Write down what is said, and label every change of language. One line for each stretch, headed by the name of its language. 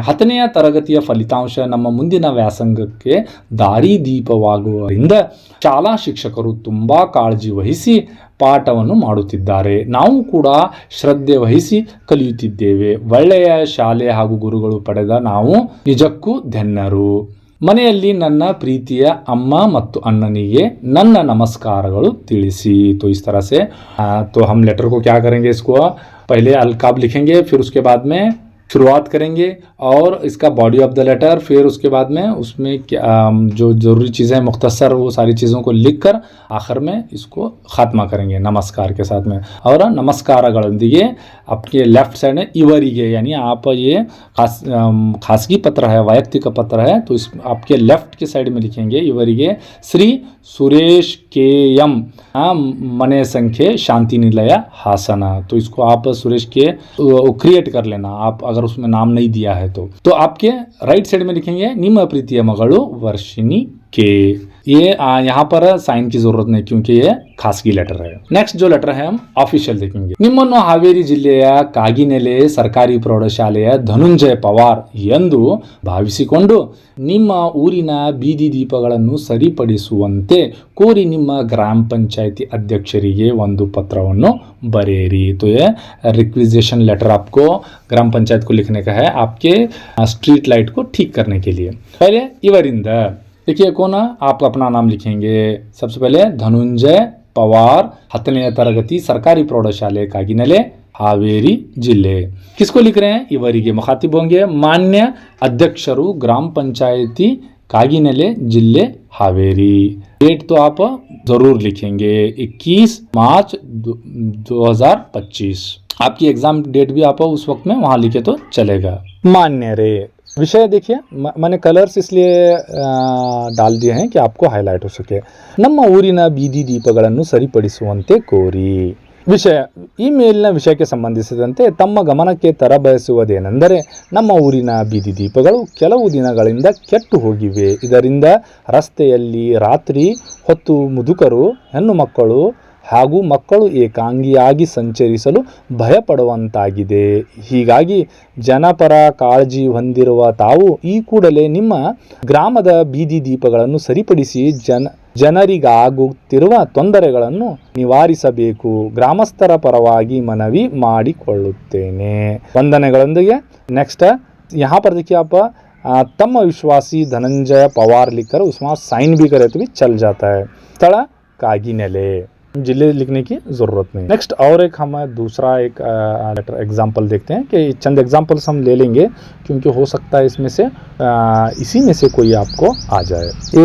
Kannada: 10ನೇ ತರಗತಿಯ ಫಲಿತಾಂಶ ನಮ್ಮ ಮುಂದಿನ ವ್ಯಾಸಂಗಕ್ಕೆ ದಾರಿದೀಪವಾಗುವುದರಿಂದ ಶಾಲಾ ಶಿಕ್ಷಕರು ತುಂಬ ಕಾಳಜಿ ವಹಿಸಿ ಪಾಠವನ್ನು ಮಾಡುತ್ತಿದ್ದಾರೆ। ನಾವು ಕೂಡ ಶ್ರದ್ಧೆ ವಹಿಸಿ ಕಲಿಯುತ್ತಿದ್ದೇವೆ। ಒಳ್ಳೆಯ ಶಾಲೆ ಹಾಗೂ ಗುರುಗಳು ಪಡೆದ ನಾವು ನಿಜಕ್ಕೂ ಧನ್ಯರು। ಮನೆಯಲ್ಲಿ ನನ್ನ ಪ್ರೀತಿಯ ಅಮ್ಮ ಮತ್ತು ಅಣ್ಣನಿಗೆ ನನ್ನ ನಮಸ್ಕಾರಗಳು ತಿಳಿಸಿ।
Hindi: तो इस तरह से तो हम लेटर को क्या करेंगे, इसको पहले अलकाब लिखेंगे, फिर उसके बाद में शुरुआत करेंगे और इसका बॉडी ऑफ द लेटर, फिर उसके बाद में उसमें क्या जो ज़रूरी चीज़ें मुख्तसर वो सारी चीज़ों को लिखकर आखिर में इसको ख़ात्मा करेंगे नमस्कार के साथ में। और नमस्कारಗಳೊಂದಿಗೆ आपके लेफ्ट साइड में ಇವರಿಗೆ, यानी आप ये खासगी पत्र है, वैयक्तिक पत्र है, तो इस आपके लेफ्ट के साइड में लिखेंगे ಇವರಿಗೆ श्री सुरेश के एम मने संख्ये शांति निलय हासन। तो इसको आप सुरेश के क्रिएट कर लेना, आप अगर उसमें नाम नहीं दिया है तो आपके राइट साइड में लिखेंगे
Kannada: ನಿಮ್ಮ ಪ್ರೀತಿಯ ಮಗಳು
Hindi: ವರ್ಷಿಣಿ के। ये यहाँ पर साइन की जरूरत नहीं क्योंकि ये खासगी लेटर है। नेक्स्ट जो लेटर है हम ऑफिशियल देखेंगे।
Kannada: ನಿಮ್ಮನ್ನು ಹಾವೇರಿ ಜಿಲ್ಲೆಯ ಕಾಗಿನೆಲೆ ಸರ್ಕಾರಿ ಪ್ರೌಢಶಾಲೆಯ ಧನುಂಜಯ ಪವಾರ್ ಎಂದು ಭಾವಿಸಿಕೊಂಡು ನಿಮ್ಮ ಊರಿನ ಬೀದಿ ದೀಪಗಳನ್ನು ಸರಿಪಡಿಸುವಂತೆ ಕೋರಿ ನಿಮ್ಮ ಗ್ರಾಮ ಪಂಚಾಯತಿ ಅಧ್ಯಕ್ಷರಿಗೆ ಒಂದು ಪತ್ರವನ್ನು बरेरी।
Hindi: तो ये रिक्विजिशन लेटर आपको ग्राम पंचायत को लिखने का है, आपके स्ट्रीट लाइट को ठीक करने के लिए। पहले ಇವರಿಂದ देखिए कौन, आप अपना नाम लिखेंगे। सबसे पहले धनुंजय पवार, 10ನೇ ತರಗತಿ सरकारी प्रौढ़शाले कागिनेले हावेरी जिले। किसको लिख रहे हैं, ಇವರಿಗೆ मुखातिब होंगे मान्य अध्यक्षರು ग्राम पंचायती कागिनेले जिले हावेरी। डेट तो आप जरूर लिखेंगे 21 मार्च 2025। आपकी एग्जाम डेट भी आप उस वक्त में वहाँ लिखे तो चलेगा। मान्य रे विषय देखिए, मैंने कलर्स इसलिए डाल दिए हैं कि आपको हाईलाइट हो सके।
Kannada: ನಮ್ಮ ಊರಿನ ಬೀದಿ ದೀಪಗಳನ್ನು ಸರಿಪಡಿಸುವಂತೆ ಕೋರಿ। ವಿಷಯ, ಈ ಮೇಲಿನ ವಿಷಯಕ್ಕೆ ಸಂಬಂಧಿಸಿದಂತೆ ತಮ್ಮ ಗಮನಕ್ಕೆ ತರಬಯಸುವುದೇನೆಂದರೆ ನಮ್ಮ ಊರಿನ ಬೀದಿ ದೀಪಗಳು ಕೆಲವು ದಿನಗಳಿಂದ ಕೆಟ್ಟು ಹೋಗಿವೆ। ಇದರಿಂದ ರಸ್ತೆಯಲ್ಲಿ ರಾತ್ರಿ ಹೊತ್ತು ಮುದುಕರು, ಹೆಣ್ಣು ಮಕ್ಕಳು ಹಾಗೂ ಮಕ್ಕಳು ಏಕಾಂಗಿಯಾಗಿ ಸಂಚರಿಸಲು ಭಯಪಡುವಂತಾಗಿದೆ। ಹೀಗಾಗಿ ಜನಪರ ಕಾಳಜಿ ಹೊಂದಿರುವ ತಾವು ಈ ಕೂಡಲೇ ನಿಮ್ಮ ಗ್ರಾಮದ ಬೀದಿ ದೀಪಗಳನ್ನು ಸರಿಪಡಿಸಿ ಜನರಿಗಾಗುತ್ತಿರುವ ತೊಂದರೆಗಳನ್ನು ನಿವಾರಿಸಬೇಕು। ಗ್ರಾಮಸ್ಥರ ಪರವಾಗಿ ಮನವಿ ಮಾಡಿಕೊಳ್ಳುತ್ತೇನೆ, ವಂದನೆಗಳೊಂದಿಗೆ।
Hindi: नेक्स्ट यहाँ पर देखिए आप तम विश्वासी धनंजय पवार लिखकर उसमें साइन भी करे तो भी चल जाता है। स्थल कागिनेले, जिले लिखने की ज़रूरत नहीं। नेक्स्ट और एक हम दूसरा एक लेटर एग्जाम्पल देखते हैं कि चंद एग्जाम्पल्स हम ले लेंगे क्योंकि हो सकता है इसमें से इसी में से कोई आपको आ जाए।